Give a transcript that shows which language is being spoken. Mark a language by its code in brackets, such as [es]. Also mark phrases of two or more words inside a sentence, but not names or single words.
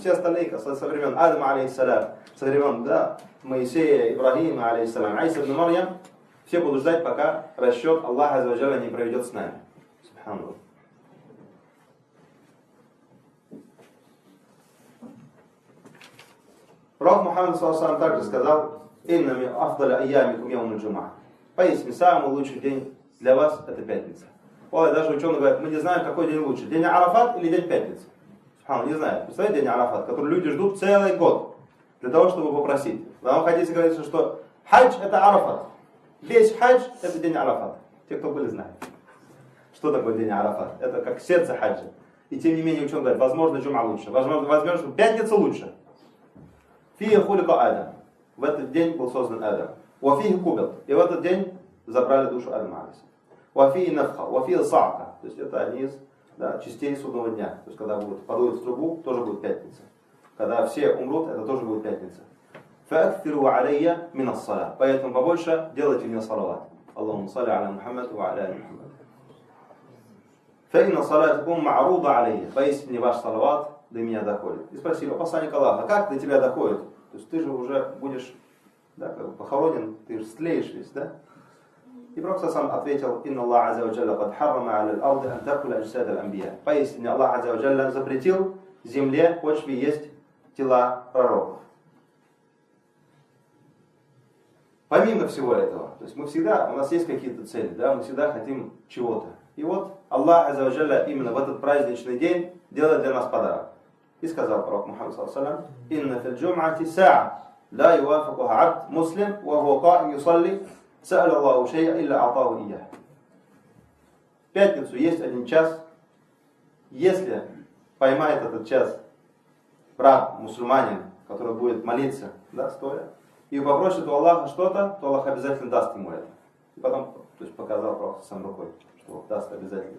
[ru] Все остальные со времен Адама, алейхиссалям, со времен Моисея, Ибрахима, алейхиссалям, Айса ибн Марьям, все будут ждать, пока расчет Аллаха [ar] عز وجل [ru] не проведет с нами. Субханаллах. Пророк Мухаммад также сказал: [ar] «إن من أفضل أيامكم يوم الجمعة». [ru] Поистине, самый лучший день для вас это пятница. Ой, даже ученые говорят, мы не знаем, какой день лучше. День Арафат или день пятницы? Не знаю. Представляете, день Арафат, который люди ждут целый год для того, чтобы попросить. В одном хадисе говорится, что хадж это Арафат. Весь хадж это день Арафат. Те, кто были, знают, что такое день Арафат. Это как сердце хаджа. И тем не менее ученые говорят, возможно, джума лучше. Возможно, пятница лучше. [ar] فيه خلق آدم. [ru] В этот день был создан Адам. [ar] وفيه قبض. [ru] И в этот день забрали душу Адама. [ar] وفيه النفخة وفيه الصعقة. [ru] То есть это одни из частей судного дня. То есть когда подуют в трубу, тоже будет пятница. Когда все умрут, это тоже будет пятница. [ar] فأكثروا علي من الصلاة. [ru] Поэтому побольше делайте мне салават. [ar] اللهم صل على محمد وعلى محمد فإن صلاتكم معروضة علي. [ru] Поистине ваш салават до меня доходит. И спросили, посланник Аллаха, как до тебя доходит? То есть ты же уже будешь похоронен, ты же слеешь весь, да? И Пророк сам ответил: [ar] «إن الله عز وجل قد حرم على الأرض أن تأكل أجساد الأنبياء». [ru] Поистине Аллах [ar] عز وجل [ru] запретил земле, почве есть тела пророков. Помимо всего этого, то есть у нас есть какие-то цели, да, мы всегда хотим чего-то. И вот Аллах [ar] عز وجل [ru] именно в этот праздничный день делает для нас подарок. И сказал Пророк Мухаммад [ar] صلى الله عليه وسلم: «إن في الجمعة ساعة لا يوافقها عبد مسلم وهو قائم يصلي سأل الله شيئا إلا أعطاه إياه». [ru] В пятницу есть один час. Если поймает этот час брат, мусульманин, который будет молиться, стоя, и попросит у Аллаха что-то, то Аллах обязательно даст ему это. И потом показал Пророк сам рукой, что даст обязательно.